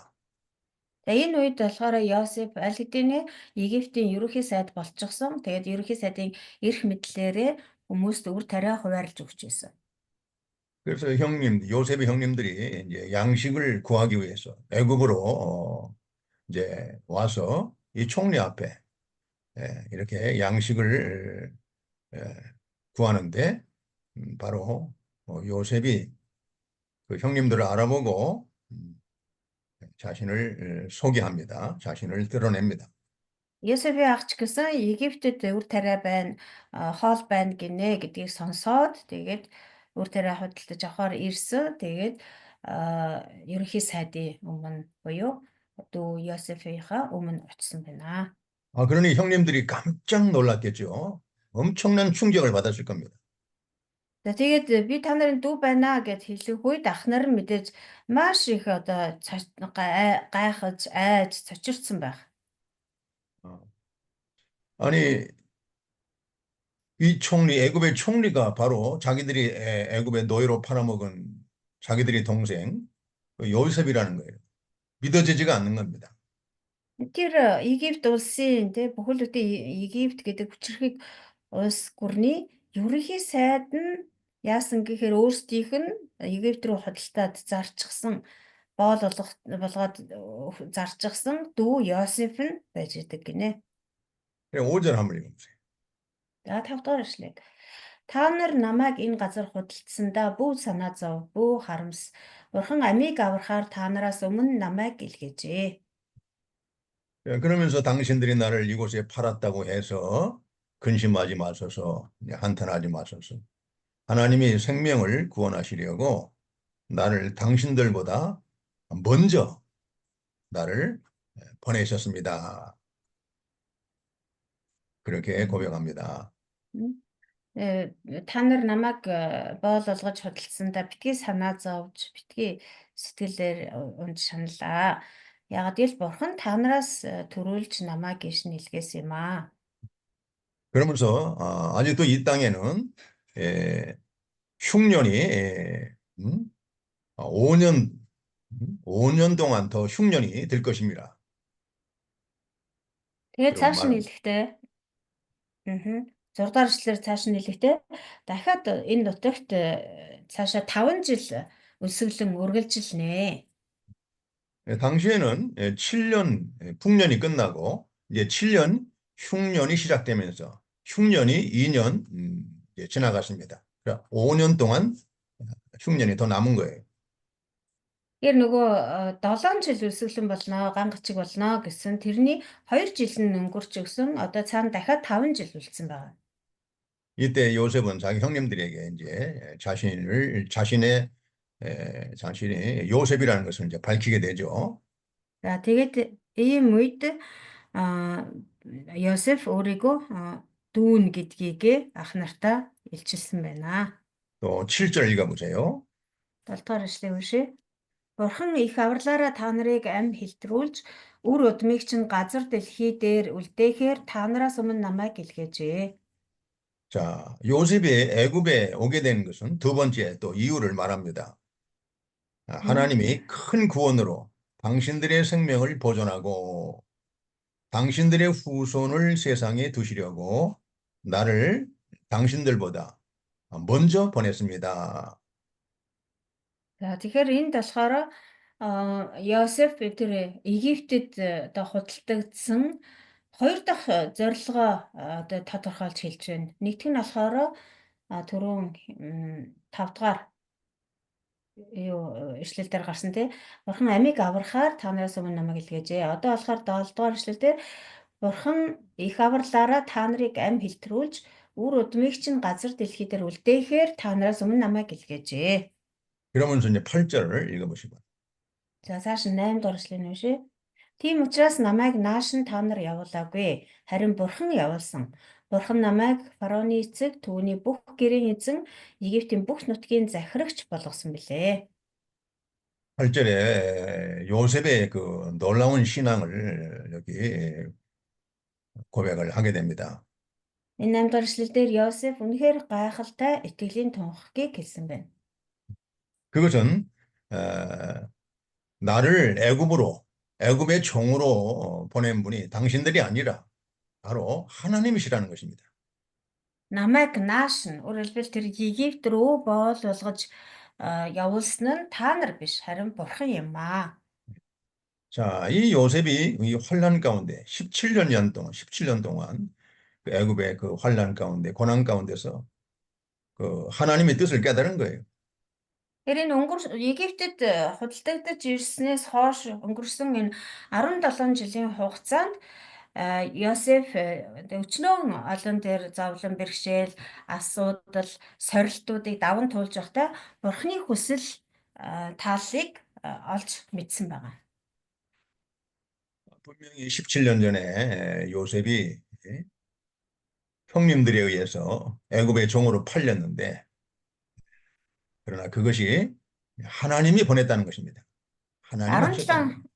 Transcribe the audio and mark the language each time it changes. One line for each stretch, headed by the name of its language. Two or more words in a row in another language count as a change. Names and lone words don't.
Mongolian: Тэгээ энэ үед болохоор Йосеф аль хэдийнэ Египтийн ерөнхий сайд болчихсон. Тэгээд ерөнхий сайдын эрх мэдлээрээ хүмүүст үр тариа хуваарлаж өгч байсан.
Korean: 그래서 요셉의 형님들이 이제 양식을 구하기 위해서 애굽으로 이제 와서 이 총리 앞에 이렇게 양식을 구하는데 바로 요셉이 그 형님들을 알아보고 자신을 소개합니다. 자신을 드러냅니다.
Mongolian: Йосефийн ах ч гэсэн Египтэд үр тариа байна, хоол байна гинэ гэдгийг сонсоод тэгээд үр тариа худалдаж авахар ирсэн. Тэгээд ерөнхий сайдын өмнө буюу дүү Йосефийнхаа өмнө очсон байна.
Korean: 그러니 형님들이 깜짝 놀랐겠죠. 엄청난 충격을 받았을 겁니다.
Mongolian: За тэгээд би та нарын дүү байна гэд хэлэх үед ах нар нь мэдээж маш их одоо гайхаж, айж, цочирдсан байх.
Korean: 아니 이 애굽의 총리가 바로 자기들이 애굽의 노예로 팔아먹은 자기들이 동생 요셉이라는 거예요. 믿어지지가 않는 겁니다.
Mongolian: Тэр Египт улсын бүхэл бүтэн Египт гэдэг хүчирхэг улс гүрний ерөнхий сайд нь яасан гэхээр өөрсдийнх нь Египт рүү худалдаад зарчихсан болгоод зарчихсан дүү Йосеф нь байж идэг гинэ.
Korean: 5절 한번 읽어보세요.
Mongolian: За 5 дугаар ишлээд та нар намайг энэ газар худалдсандаа бүү санаа зов, бүү харамс. Бурхан амийг аврахаар та нараас өмнө намайг илгээжээ.
Korean: 그러면서 당신들이 나를 이곳에 팔았다고 해서 근심하지 마소서, 한탄하지 마소서. 하나님이 생명을 구원하시려고 나를 당신들보다 먼저 나를 보내셨습니다. 그렇게 고백합니다.
Mongolian: та нар намайг боол олгож хөдөлсөндөө битгий санаа зовж, битгий сэтгэлээр унж шаналаа. Ягаад гэвэл бурхан та нараас төрүүлж намайг ийш нь илгээсэн юм аа.
Korean: 그러면서 아직도 이 땅에는 흉년이 5년 5년 동안 더 흉년이 될 것입니다.
Mongolian: Тэгээд
Korean: 그런
Mongolian: цааш нь
Korean: 말은
Mongolian: хэлэхдээ 6 дугаар эшлэлээр цааш нь хэлэхдээ дахиад энэ нутагт цаашаа 5 жил өсөглөн үргэлжилнэ.
Korean: 당시에는 7년 풍년이 끝나고 이제 7년 흉년이 시작되면서 흉년이 2년 이제 지나갔습니다. 그러니까 5년 동안 흉년이 더 남은 거예요.
Mongolian: Тэр нөгөө 7 жил өсөглөн болно, ган гачиг болно гэсэн тэрний 2 жил нь өнгөрч өгсөн. Одоо цаана дахиад 5 жил үлдсэн байна.
Korean: 이때 요셉은 자기 형님들에게 이제 자신의 요셉이라는 것을 이제 밝히게 되죠.
Mongolian: За тэгээд ийм үед Йосеф өөрийгөө дүүн гэдгийг ах нартаа илчилсэн байна.
Korean: 또 7절 읽어보세요.
Mongolian: 7 дугаар эшлэгийг уншъя. Бурхан их авралаараа та нарыг амь хэлтрүүлж, үр удмыг чинь газар дэлхий дээр үлдээхээр та нараас өмнө намайг илгээжээ.
Korean: 자, 요셉이 애굽에 오게 된 것은 두 번째 또 이유를 말합니다. 하나님이 큰 구원으로 당신들의 생명을 보존하고 당신들의 후손을 세상에 두시려고 나를 당신들보다 먼저 보냈습니다.
Mongolian: За тэгэхээр энд болохоор Йосеф тэр Египтэд одоо худалдагдсан хоёр дахь зорилгоо одоо тодорхойлж хэлж байна. Нэгдүг нь болохоор түрүүн 5 дугаар ишлэл дээр гарсан тий. Бурхан амийг аврахаар та нараас өмнө намайг илгээжээ. Одоо болохоор 7 дугаар ишлэл дээр Бурхан их авралаараа та нарыг амь хэлтрүүлж, үр удмыг чинь газар дэлхий дээр үлдээхээр та нараас өмнө намайг илгээжээ.
Korean: 그러면서 이제 8절을 읽어보시고.
Mongolian: За цааш нь 8 дугаар эшлэл нь шээ. Тийм учраас намайг нааш нь та нар явуулаагүй. Харин Бурхан явуулсан. Бурхан намайг фараоны эцэг, түүний бүх гэрийн эзэн, Египтийн бүх нутгийн захирагч болгосон билээ.
Korean: 8절에 요셉의 그 놀라운 신앙을 여기 고백을 하게 됩니다.
Mongolian: Энэ 8 дугаар эшлэл дээр Йосеф үнэхээр гайхалтай итгэлийн тунхагийг хэлсэн байна.
Korean: 그것은 나를 애굽의 종으로 보낸 분이 당신들이 아니라 바로 하나님이시라는 것입니다.
Mongolian: Намайг нааш нь өөрөөр хэлбэл тэр Египт рүү боол болгож явуулсан нь та нар биш, харин Бурхан юм аа.
Korean: 자, 이 요셉이 이 환란 가운데 17년 동안 그 애굽의 그 환란 가운데 고난 가운데서 그 하나님의 뜻을 깨달은 거예요.
Mongolian: Тэр энэ Египтэд худалдагдаж ирснээс хойш өнгөрсөн энэ 17 жилийн хугацаанд Йосеф өчнөө олон дээр зовлон бэрхшээл, асуудал, сорилтуудыг даван туулж байхдаа Бурханы хүсэл тааллыг олж мэдсэн байгаа.
Korean: 분명히 17년 전에 요셉이 형님들에 의해서 애굽의 종으로 팔렸는데 그러나 그것이 하나님이 보냈다는 것입니다. 하나님 하셨다는 겁니다.